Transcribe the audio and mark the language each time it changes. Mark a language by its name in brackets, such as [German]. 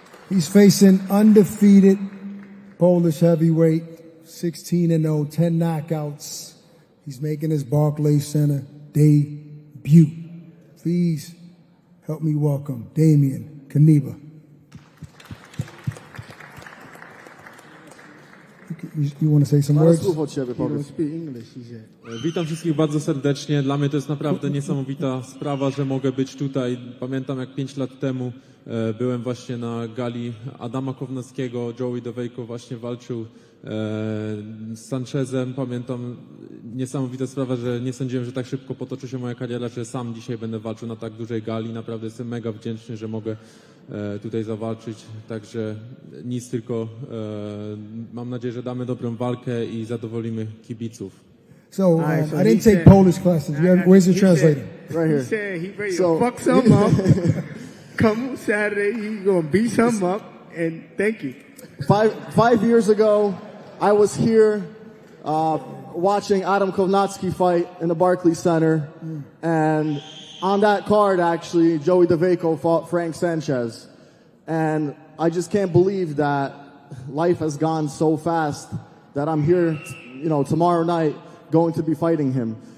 [English] He's facing undefeated Polish heavyweight, 16-0, 10 knockouts. He's making his Barclays Center debut. Please help me welcome Damian Kaniba. You want to say some words? Speak English, he said. [Polish] Witam wszystkich bardzo serdecznie. Dla mnie to jest naprawdę niesamowita sprawa, że mogę być tutaj. Pamiętam, jak 5 lat temu byłem właśnie na gali Adama Kownackiego. Joey Dawejko właśnie walczył z Sanchezem. Pamiętam, niesamowita sprawa, że nie sądziłem, że tak szybko potoczy się moja kariera, że sam dzisiaj będę walczył na tak dużej gali. Naprawdę jestem mega wdzięczny, że mogę tutaj zawalczyć. Także nic, tylko mam nadzieję, że damy dobrą walkę i zadowolimy kibiców. [English] So, I didn't take Polish classes. Where's your translator? Right here. He said he ready to fuck some up. Come Saturday, he gonna beat some up, and thank you. 5 years ago, I was here watching Adam Kownacki fight in the Barclays Center, and on that card, actually, Joey Dawejko fought Frank Sanchez, and I just can't believe that life has gone so fast that I'm here, tomorrow night, going to be fighting him.